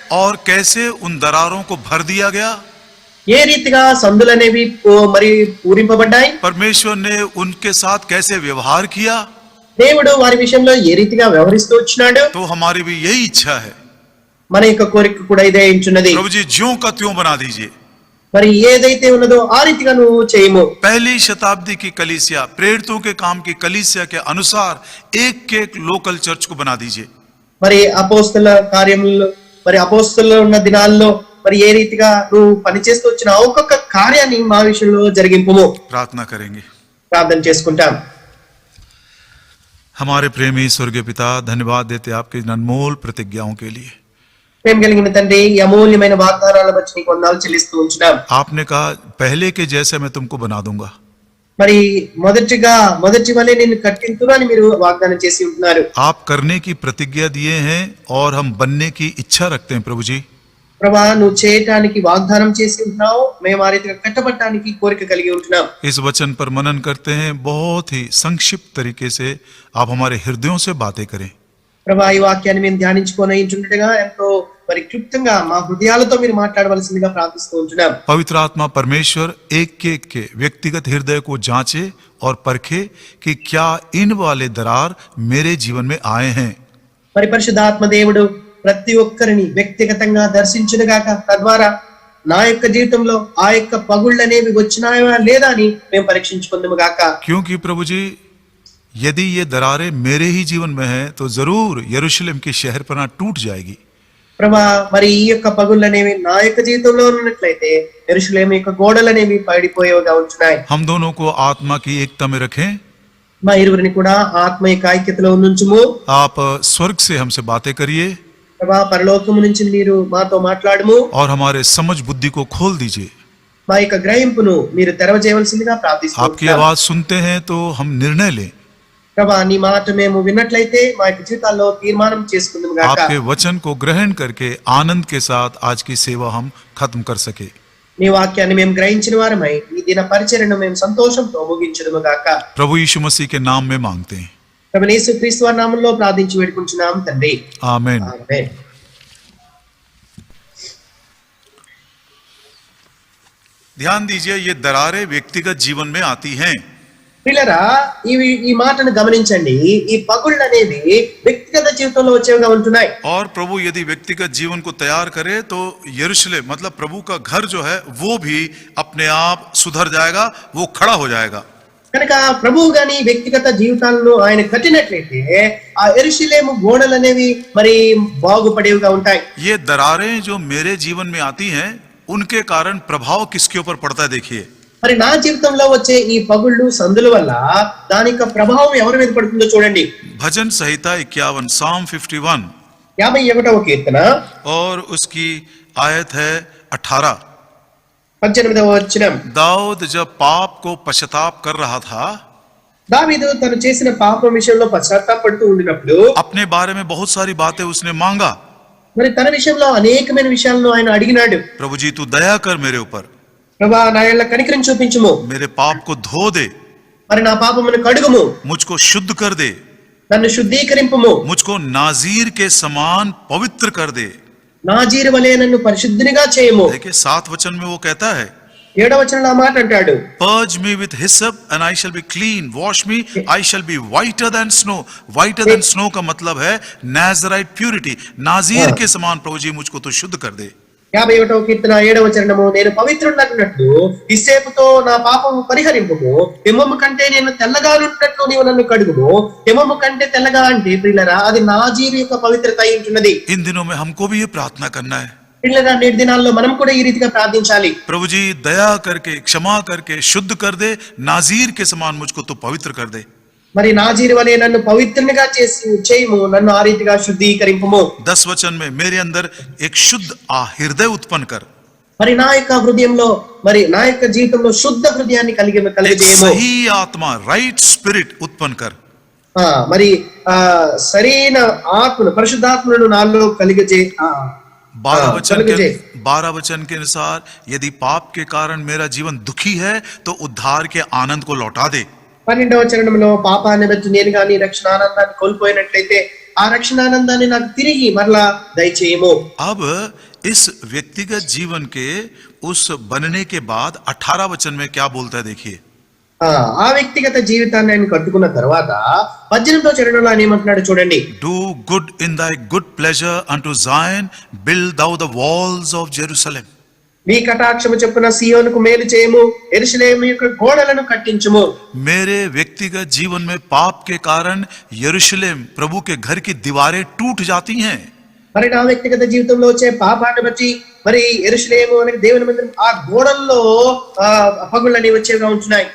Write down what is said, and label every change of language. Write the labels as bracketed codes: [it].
[hi] और कैसे उन दरारों को भर दिया गया? [te] ఏ రీతిగా సందులు అనేవి మరి పూరింపబడ్డాయి, [hi] परमेश्वर ने उनके साथ कैसे व्यवहार किया? [te] దేవుడు వారి విషయంలో ఏ రీతిగా వ్యవహరిస్తూ వచ్చినాడు। [hi] तो हमारी भी यही इच्छा है, [te] మన యొక్క కోరిక కూడా ఇదే ఉంచున్నది। [hi] प्रभु जी ज्यों का त्यों बना दीजिए। [te] మరి ఏదైతే ఉన్నదో ఆ రీతిగా నువ్వు చేయము। [hi] पहली शताब्दी की कलीसिया, प्रेरितों के काम की कलीसिया के अनुसार एक लोकल चर्च को बना दीजिए। [te] మరి అపోస్తల కార్యములు మరి అపోస్తలులు ఉన్న దినాల్లో మరి ఏ రీతిగా నువ్వు పనిచేస్తూ వచ్చిన ఒక్కొక్క కార్యాన్ని మా విషయంలో జరిగింపుము। [hi] प्रार्थना करेंगे। [te] ప్రార్థన చేసుకుంటాం। [hi] हमारे प्रेमी स्वर्गीय पिता, धन्यवाद देते आपके अनमोल प्रतिज्ञाओं के लिए। [te] ప్రేమ కలిగిన తండ్రి, ఈ అమూల్యమైన వాగ్దానాల బట్టి నీకు వందనాలు చెల్లిస్తూ ఉంటున్నాం। [hi] आपने कहा पहले के जैसे मैं तुमको बना दूंगा। [te] మరి మొదటి వలె నేను కట్టింతును అని మీరు వాగ్దానం చేసి ఉంటున్నారు। [hi] आप करने की प्रतिज्ञा दिए हैं और हम बनने की इच्छा रखते हैं प्रभु जी। [te] ప్రభా, నువ్వు చేయటానికి వాగ్దానం చేసి ఉంటున్నావు, మేము ఆ రీతిగా కట్టబడటానికి కోరిక కలిగి ఉంటున్నాం। [hi] इस वचन पर मनन करते हैं, बहुत ही संक्षिप्त तरीके से आप हमारे हृदयों से बातें करें। [te] ప్రభా, ఈ వాక్యాన్ని మేము ధ్యానించుకొని ఉంటుండగా ఎంతో మరి క్లుప్తంగా మా హృదయాలతో మీరు మాట్లాడవలసిందిగా ప్రార్థిస్తూ ఉంటున్నాం। [hi] पवित्र आत्मा परमेश्वर एक के व्यक्तिगत हृदय को जांचे और परखे कि क्या इन वाले दरार मेरे जीवन में आए हैं। [te] మరి పరిశుద్ధాత్మ దేవుడు ప్రతి ఒక్కరిని వ్యక్తిగతంగా దర్శించునుగాక, తద్వారా నా యొక్క జీవితంలో ఆ యొక్క పగుళ్ళనేవి వచ్చినాయా లేదా అని మేము పరీక్షించుకుందాము గాక। [hi] क्योंकि प्रभु जी, यदि ये दरारें मेरे ही जीवन में हैं तो जरूर यरूशलेम की शहरपनाह टूट जाएगी। [te] ప్రభా, మరి ఈ యొక్క పగుళ్ళనేవి నా యొక్క జీవితంలో ఉన్నట్లయితే యెరూషలేము యొక్క గోడలనేవి పడిపోయేవిగా ఉంటున్నాయి। [hi] हम दोनों को आत्मा की एकता में रखें। [te] మా ఇరువురిని కూడా ఆత్మ యొక్క ఐక్యతలో ఉంచుము। [hi] आप स्वर्ग से हमसे बातें करिए [te] ప్రభా, పరలోకము నుంచి మీరు మాతో మాట్లాడము [hi] और हमारे समझ बुद्धि को खोल दीजिए। [te] మా యొక్క గ్రహింపును మీరు తెరవజేయవలసిందిగా ప్రార్థిస్తున్నాం। [hi] आपकी आवाज सुनते हैं तो हम निर्णय लें। [te] ప్రభా, నీ మాట మేము విన్నట్లయితే మా యొక్క జీవితాల్లో తీర్మానం చేసుకుందాము గాక। [hi] आपके वचन को ग्रहण करके आनंद के साथ आज की सेवा हम खत्म कर सके। [te] నీ వాక్యాన్ని మేము గ్రహించిన వారమై ఈ దిన పరిచర్యను మేము సంతోషంతో ముగించుదుము గాక। [hi] प्रभु यीशु मसीह के नाम में मांगते हैं, [te] ప్రభు యేసుక్రీస్తు వారి నామములో ప్రార్థించి వేడుకుంటున్నాం తండ్రి, [hi] आमीन। [te] ఆమేన్। [hi] ध्यान दीजिए, ये दरारें व्यक्तिगत जीवन में आती हैं। [te] పిల్లరా, ఈ మాటను గమనించండి, ఈ పగుళ్ళు అనేవి వ్యక్తిగత జీవితంలో వచ్చేవిగా ఉంటున్నాయి. [hi] और प्रभु यदि व्यक्तिगत जीवन को तैयार करे तो यरूशलेम मतलब प्रभु का घर जो है वो भी अपने आप सुधर जाएगा, वो खड़ा हो जाएगा. [te] కనుక ప్రభువు గాని వ్యక్తిగత జీవితాలను ఆయన కట్టినట్లయితే ఆ యెరూషలేము గోడలు అనేవి మరి బాగుపడేవిగా ఉంటాయి. [hi] ये दरारें जो मेरे जीवन में आती हैं उनके कारण प्रभाव किसके ऊपर पड़ता है देखिए. [te] మరి నా జీవితంలో వచ్చే ఈ పగుళ్ళు సందుల వల్ల దాని యొక్క ప్రభావం ఎవరి మీద పడుతుందో చూడండి. [hi] भजन संहिता 51 [en] Psalm 51 [te] 51వ కీర్తన [hi] और उसकी आयत है 18. [te] 18వ వచనం. [hi] दाऊद जब पाप को पश्चाताप कर रहा था, [te] దావీదు తను చేసిన పాపం విషయంలో పశ్చాత్తాపడుతూ ఉండినప్పుడు [hi] अपने बारे में बहुत सारी बातें उसने मांगा. [te] మరి తన విషయంలో అనేకమైన విషయాలను ఆయన అడిగినాడు. [hi] प्रभु जी तू दया कर मेरे ऊपर, [te] ప్రభా నా యేళ్ళ కనికరం చూపించుము, [hi] मेरे पाप को धो दे, [te] మరి నా పాపమును కడుగుము, [hi] मुझको शुद्ध कर दे, [te] నన్ను శుద్ధీకరింపుము, [hi] मुझको नाजीर के समान पवित्र कर दे. [te] నాజీరు వలె నన్ను పరిశుద్ధునిగా చేయము. [hi] देखिए 7 वचन में वो कहता है, [te] 7వ వచనంలో ఆ మాట అంటాడు. [en] Purge me with hyssop and I shall be clean. Wash me, I shall be whiter than snow. Whiter than snow [hi] का मतलब है [en] Nazarite purity. [hi] नाजीर के समान प्रभु जी मुझको तो शुद्ध कर दे. [te] 51వ కీర్తన 7వ చరణము. నేను పవిత్రుడనట్లు హిస్సోపుతో నా పాపము పరిహరింపుము, హిమము కంటే నేను తెల్లగానున్నట్లు నీవు నన్ను కడుగుము. హిమము కంటే తెల్లగా అంటే ప్రియులారా అది నాజీరు యొక్క పవిత్రత అయి ఉంటున్నది. [hi] इन दिनों में हमको भी ये प्रार्थना करना है. [te] ప్రియులారా నేటి దినాల్లో మనం కూడా ఈ రీతిగా ప్రార్థించాలి. [hi] प्रभु जी दया करके क्षमा करके शुद्ध कर दे, नाजीर के समान मुझको तो पवित्र कर दे. [te] మరి నాజీరు వలె నన్ను పవిత్రునిగా చేయము, నన్ను ఆ రీతిగా శుద్ధీకరింపుము. [hi] 10 वचन में मेरे अंदर एक शुद्ध हृदय उत्पन्न कर, [te] మరి నా యొక్క హృదయంలో మరి నా యొక్క జీవితంలో శుద్ధ హృదయాన్ని [hi] एक [te] కలిగజేయము. [hi] सही आत्मा [en] right spirit [hi] उत्पन्न कर. [te] మరి సరైన ఆత్మను పరిశుద్ధాత్మను నాలో కలిగజే [hi] 12 वचन के अनुसार यदि पाप के कारण मेरा जीवन दुखी है तो उद्धार के आनंद को लौटा दे. [te] 12వ చరణంలో పాపాన్ని బట్టి నేను గాని రక్షణ ఆనందాన్ని కోల్పోయినట్లయితే ఆ రక్షణ ఆనందాన్ని నాకు తిరిగి మరలా దయచేయము. [hi] अब इस व्यक्तिगत जीवन के उस बनने के बाद 18 वचन में क्या बोलता है देखिए. [te] ఆ వ్యక్తిగత జీవితాన్ని ఆయన కట్టుకున్న తర్వాత 18వ చరణంలో ఆయన ఏమంటున్నాడు చూడండి. [en] Do good in thy good pleasure unto Zion, build thou the walls of Jerusalem. [te] నీ కటాక్షము చొప్పున సియోనుకు మేలు చేయము, యెరూషలేము యొక్క గోడలను కట్టించుము. [hi] मेरे व्यक्तिगत जीवन में पाप के कारण यरूशलेम प्रभु के घर की दीवारें टूट जाती हैं. [te] మరి నా వ్యక్తిగత జీవితంలో వచ్చే పాపాన్ని బట్టి మరి యెరూషలేము అనే దేవుని మందిరం ఆ గోడల్లో పగుళ్ళని వచ్చేగా ఉంటున్నాయి.